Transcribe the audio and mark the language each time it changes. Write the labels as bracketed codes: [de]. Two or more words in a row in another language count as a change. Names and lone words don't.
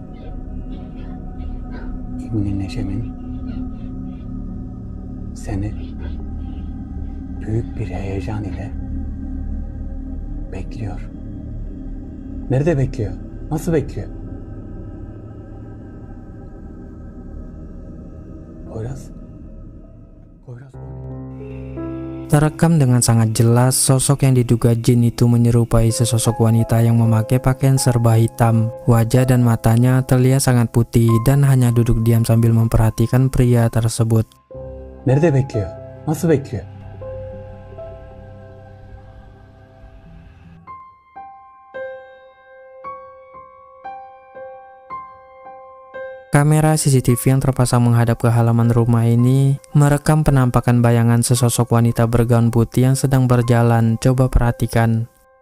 [tr] İbn Necebin seni büyük bir heyecan ile bekliyor. Nerede bekliyor? Nasıl bekliyor? Poyraz. [id] Terekam dengan sangat jelas, sosok yang diduga jin itu menyerupai sesosok wanita yang memakai pakaian serba hitam. Wajah dan matanya terlihat sangat putih dan hanya duduk diam sambil memperhatikan pria tersebut. [tr] Nerede bekliyor? Nasıl bekliyor? [id] Kamera CCTV yang terpasang menghadap ke halaman rumah ini merekam penampakan bayangan sesosok wanita bergaun putih yang sedang berjalan. Coba perhatikan.